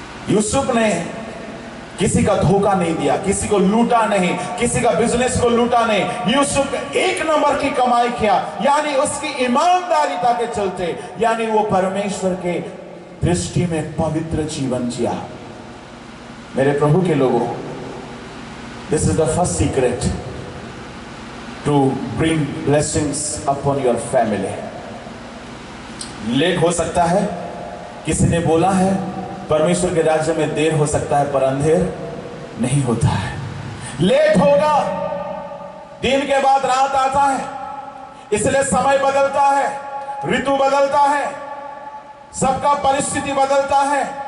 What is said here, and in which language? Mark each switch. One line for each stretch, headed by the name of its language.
Hindi: यूसुफ ने किसी का धोखा नहीं दिया, किसी को लूटा नहीं, किसी का बिजनेस को लूटा नहीं। यूसुफ 1 नंबर की कमाई किया, यानी उसकी ईमानदारीता के चलते, यानी वो परमेश्वर के दृष्टि में पवित्र जीवन जिया। मेरे प्रभु के लोगों,
English: This is the first secret. to bring blessings upon your family.
Hindi: Late हो सकता है, किसी ने बोला है परमेश्वर के राज्य में देर हो सकता है पर अंधेर नहीं होता है। लेट होगा, दिन के बाद रात आता है, इसलिए समय बदलता है, ऋतु बदलता है, सबका परिस्थिति बदलता है।